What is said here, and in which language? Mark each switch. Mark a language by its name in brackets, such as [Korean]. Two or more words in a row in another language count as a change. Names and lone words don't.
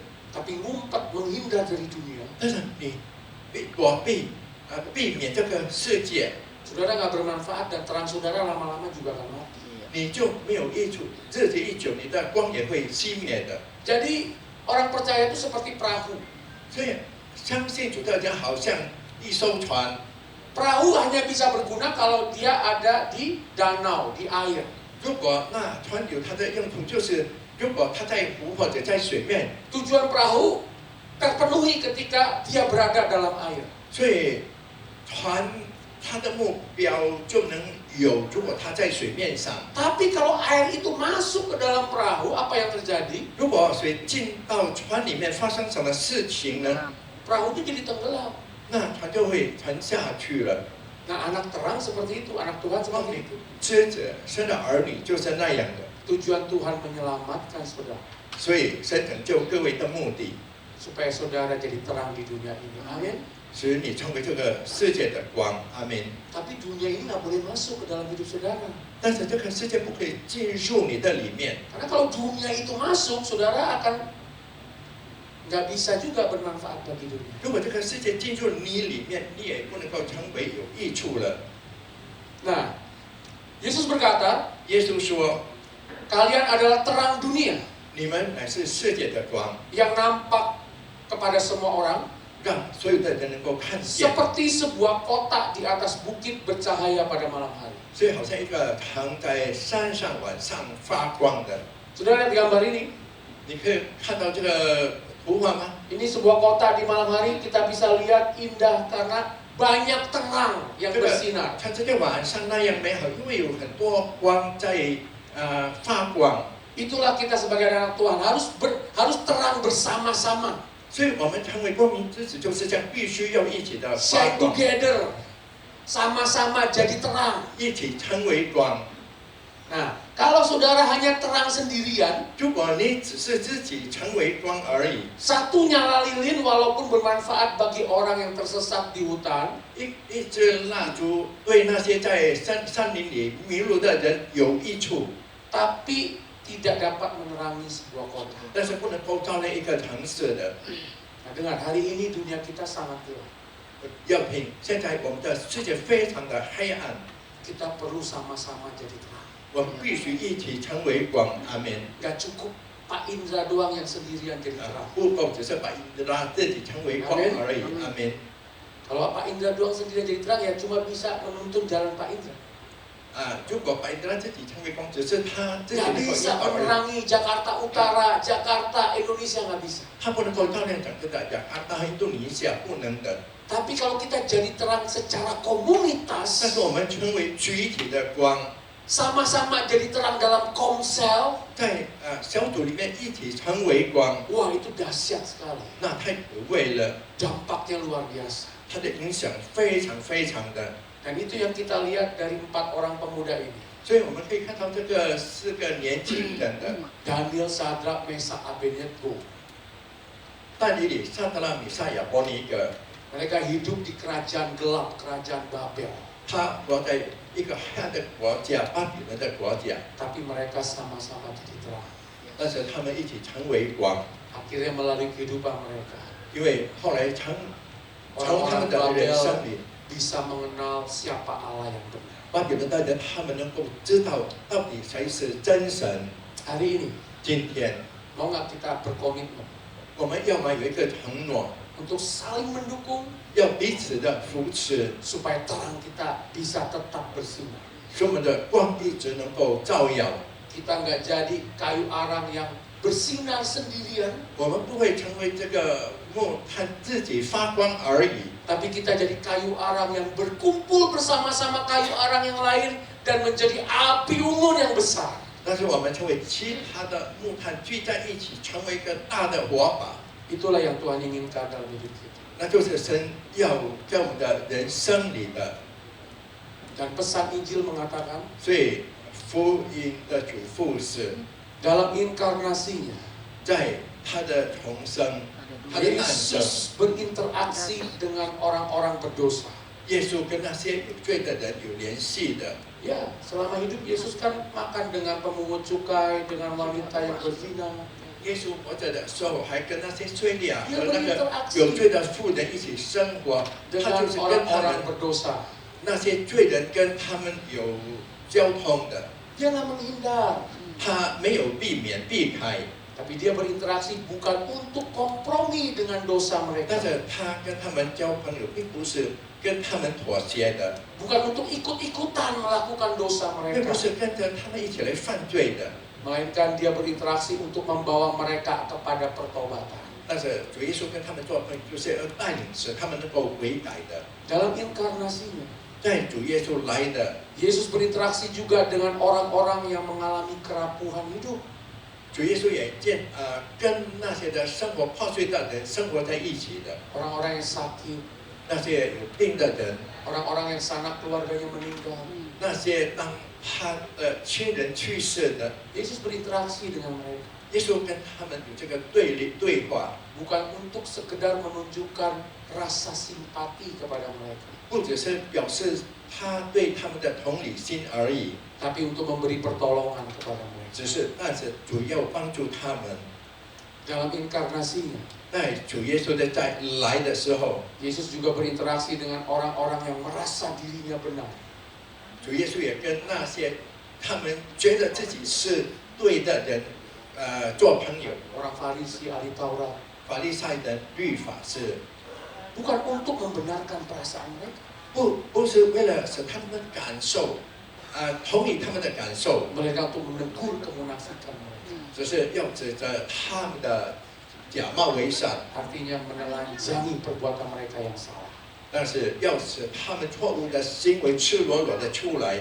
[Indonesian] tapi ngumpet menghindar dari dunia, [Chinese] 但是你避免这个世界， [Indonesian] saudara nggak bermanfaat dan terang saudara lama-lama juga akan mati. [Chinese] 你就没有益处。日子一久，你的光也会熄灭的。 [Indonesian] Jadi orang percaya itu seperti perahu. [Chinese] 所以相信主的人好像一艘船， [Indonesian] Perahu hanya bisa berguna kalau dia ada di danau, di air. [Chinese] 如果那船有它的用途，就是如果它在湖或者在水面， [Indonesian] Tujuan perahu terpenuhi ketika dia berada dalam air. [Chinese] 所以船它的目标就能有。如果它在水面上， [Indonesian] Tapi kalau air itu masuk ke dalam perahu, apa yang terjadi? [Chinese] 如果水进到船里面，发生什么事情呢？ [Indonesian] Perahu itu jadi tenggelam. [Chinese] 那船就会沉下去了。 [Indonesian] Nah, anak terang seperti itu, anak Tuhan seperti itu. [Chinese] 知者生的儿女就是那样的。 [Indonesian] Tujuan Tuhan menyelamatkan saudara, [Chinese] 所以神拯救各位的目的， [Indonesian] supaya saudara jadi terang di dunia ini. Amin. [Chinese] 使你成为这个世界的光。阿门。 [Indonesian] Tapi dunia ini nggak boleh masuk ke dalam hidup saudara. [Chinese] 但是这个世界不可以进入你的里面， [Indonesian] Karena kalau dunia itu masuk, saudara akan nggak bisa juga bermanfaat bagi dunia. [Chinese] 如果这个世界进入你里面，你也不能够成为有益处了。 [Indonesian] Nah, Yesus berkata, [Chinese] 耶稣说 [Indonesian] kalian adalah terang dunia：“ [Chinese] 你们乃是世界的光， [Indonesian] yang nampak kepada semua orang [Chinese] 让所有的人能够看见。 [Indonesian] seperti sebuah kota di atas bukit bercahaya pada malam hari.” [Chinese] 所以好像一个藏在山上晚上发光的。 [Indonesian] Saudara lihat gambar ini. [Chinese] 你可以看到这个图画吗？ [Indonesian] Ini sebuah kota di malam hari, kita bisa lihat indah karena banyak terang yang [Chinese] 这个 [Indonesian] bersinar. [Chinese] 像这个晚上那样美好，因为有很多光在发光。 [Indonesian] Itulah kita sebagai anak Tuhan harus terang bersama-sama. [Chinese] 所以我们成为光明之子就是这样，必须要一起的发 [English] Shine [Chinese] 光， [English] together, [Indonesian] sama-sama jadi terang. [Chinese] 一起成为光。 [Indonesian] Nah, kalau saudara hanya terang sendirian, [Chinese] 如果你只是自己成为光而已， [Indonesian] satu nyala lilin walaupun bermanfaat bagi orang yang tersesat di hutan, [Chinese] 一支蜡烛对那些在山林里迷路的人有益处， [Indonesian] tapi tidak dapat menerangi sebuah kota. [Chinese] 但是不能够照亮一个城市的。 [Indonesian] Nah, dengar, hari ini dunia kita sangat gelap. [Chinese] 要凭现在我们的世界非常的黑暗， [Indonesian] Kita perlu sama-sama jadi terang. [Chinese] 我们必须一起成为光。阿门。 [Indonesian] Gak cukup Pak Indra doang yang sendirian jadi terang. [Chinese] 不够只是把让自己成为光而已。阿门。 [Indonesian] Kalau Pak Indra doang sendirian jadi terang, ya cuma bisa menuntun jalan Pak Indra. [Chinese] 如果把让自己成为光，只是他自己 [Indonesian] Gak [Chinese] 能够 [Indonesian] bisa [Chinese] 引导而已， [Indonesian] menerangi Jakarta Utara, Jakarta, Indonesia, gak bisa. [Chinese] 他不能够照亮整个的印度尼西亚，不能的。 [Indonesian] Tapi kalau kita jadi terang secara [Chinese] 但 [Indonesian] komunitas, [Chinese] 是我们成为集体的光， [Indonesian] sama-sama jadi terang dalam komsel, [Chinese] 在小组里面一起成为光， [Indonesian] wah itu dahsyat sekali. [Chinese] 那太可贵了， [Indonesian] Dampaknya luar biasa. [Chinese] 它的影响非常非常的。 [Indonesian] Dan itu yang kita lihat dari 4 orang pemuda ini. [Chinese] 所以我们可以看到这个4个年轻人的 [Indonesian] Daniel, Sadrak, Mesak, Abednego. [Chinese] 但以理、撒德拉、米撒、亚伯尼格， [Indonesian] Mereka hidup di kerajaan gelap, kerajaan Babel. [Chinese] 他活在一个黑暗的国家，巴比伦的国家， [Indonesian] Tapi mereka sama-sama jadi terang. [Chinese] 但是他们一起成为光， [Indonesian] Akhirnya melalui kehidupan mereka, [Chinese] 因为后来从他 [Indonesian] orang-orang [Chinese] 们的人 [Indonesian] Babel [Chinese] 生里， [Indonesian] bisa mengenal siapa Allah yang benar. [Chinese] 巴比伦的人他们能够知道到底谁是真神。 [Indonesian] Hari ini, [Chinese] 今天 [Indonesian] mau nggak kita berkomitmen [Chinese] 我们要么有一个承诺， [Indonesian] untuk saling mendukung [Chinese] 要彼此的扶持， [Indonesian] supaya terang kita bisa tetap bersinar. [Chinese] 使我们的光一直能够照耀。 [Indonesian] Kita nggak jadi kayu arang yang bersinar sendirian, [Chinese] 我们不会成为这个木炭自己发光而已， [Indonesian] tapi kita jadi kayu arang yang berkumpul bersama-sama kayu arang yang lain dan menjadi api unggun yang besar. [Chinese] 但是我们成为其他的木炭聚在一起，成为一个大的火把。 [Indonesian] Itulah yang Tuhan inginkan dalam hidup kita. [Chinese] 那就是神要在我们的人生里的。 [Indonesian] Dan pesan Injil mengatakan, [Chinese] 所以福音的嘱咐是： [Indonesian] Dalam inkarnasinya, [Chinese] 在他的重生，他的诞生， [Indonesian] Yesus berinteraksi dengan orang-orang berdosa. [Chinese] 耶稣跟那些有罪的人有联系的。 [Indonesian] Ya, selama hidup Yesus kan makan dengan pemungut cukai, dengan wanita yang berzina. [Chinese] 耶稣活着的时候，还跟那些罪孽和 [Indonesian] Dia [Chinese] 那个 [Indonesian] berinteraksi [Chinese] 有罪的妇人一起生活，他 [Indonesian] dengan [Chinese] 就是跟他 [Indonesian] orang-orang [Chinese] 们 [Indonesian] berdosa. [Chinese] 那些罪人跟他们有交通的， [Indonesian] Dia nggak menghindar, [Chinese] 他没有避免避开， [Indonesian] tapi dia berinteraksi bukan untuk kompromi dengan dosa [Chinese] 但 [Indonesian] mereka, [Chinese] 是他跟他们交朋友，并不是跟他们妥协的， [Indonesian] bukan untuk ikut-ikutan melakukan dosa [Chinese] 并 [Indonesian] mereka, [Chinese] 不是跟着他们一起来犯罪的。 [Indonesian] melainkan dia berinteraksi untuk membawa mereka kepada pertobatan. [Chinese] 但是主耶稣跟他们做朋友，就是要带领使他们能够悔改的。 [Indonesian] Dalam inkarnasinya, [Chinese] 在主耶稣来的， [Indonesian] Yesus berinteraksi juga dengan orang-orang yang mengalami kerapuhan hidup. [Chinese] 主耶稣也跟那些的生活破碎的人生活在一起的， [Indonesian] Orang-orang yang sakit, [Chinese] 那些有病的人， [Indonesian] orang-orang yang sanak keluarganya meninggal. [Chinese] 那些当他的亲人去世的， [Indonesian] Yesus berinteraksi dengan mereka. [Chinese] 耶稣跟他们有这个对话， [Indonesian] Bukan untuk sekedar menunjukkan rasa simpati kepada mereka, [Chinese] 不只是表示他对他们的同理心而已， [Indonesian] tapi untuk memberi pertolongan kepada mereka. [Chinese] 但是主要帮助他们。 [Indonesian] Dalam inkarnasinya, [Chinese] 在主耶稣的在来的时候， [Indonesian] Yesus juga berinteraksi dengan orang-orang yang merasa dirinya benar. [Chinese] 主耶稣也跟那些他们觉得自己是对的人，做朋友。 [Indonesian] Orang Farisi, ahli Taurat, [Chinese] 法利赛人、律法师， [Indonesian] bukan untuk membenarkan perasaan mereka, [Chinese] 不是为了使他们感受，同意他们的感受， [Indonesian] melainkan untuk menegur kemunafikan mereka. [Chinese] 只是要指着他们的假冒为善， [Indonesian] Artinya menelanjangi perbuatan mereka yang salah. [Chinese] 但是要使他们错误的行为赤裸裸的出来，